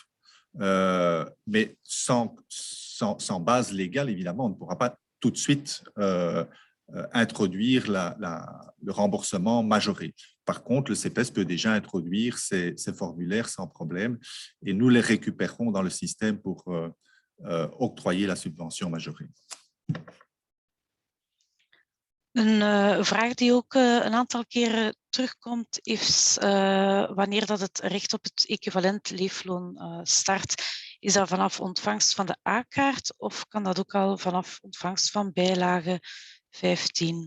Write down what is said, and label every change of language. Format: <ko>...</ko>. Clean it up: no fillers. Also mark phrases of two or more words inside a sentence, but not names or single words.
<fr>Mais sans base légale, évidemment, on ne pourra pas tout de suite introduire le remboursement majoré. Par contre, le CPS peut déjà introduire ces formulaires sans problème et nous les récupérons dans le système pour octroyer la subvention majorée.</fr> <nl>Een vraag die ook een aantal keren terugkomt is wanneer dat het recht op het equivalent leefloon start. Is dat vanaf ontvangst van de A-kaart of kan dat ook al vanaf ontvangst van bijlage 15?</nl>